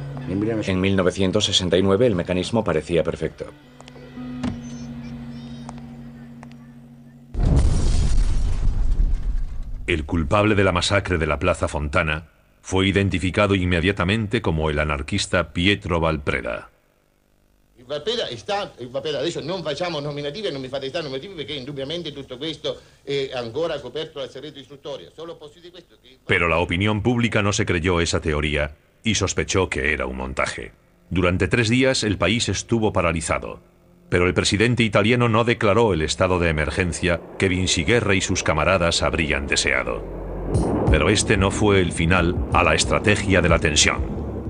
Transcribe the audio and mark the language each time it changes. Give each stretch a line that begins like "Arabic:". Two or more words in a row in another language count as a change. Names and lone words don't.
Spanish: En 1969 el mecanismo parecía perfecto. El culpable de la masacre de la Plaza Fontana fue identificado inmediatamente como el anarquista Pietro Valpreda.
Italian: Valpreda, adesso non facciamo nominativi e non mi fate stare nominativi perché indubbiamente tutto questo è ancora coperto dal segreto istruttorio. Solo posso dire questo che...
Spanish: Pero la opinión pública no se creyó esa teoría y sospechó que era un montaje. Durante 3 días el país estuvo paralizado, pero el presidente italiano no declaró el estado de emergencia que Vinciguerra y sus camaradas habrían deseado. Pero este no fue el final a la estrategia de la tensión.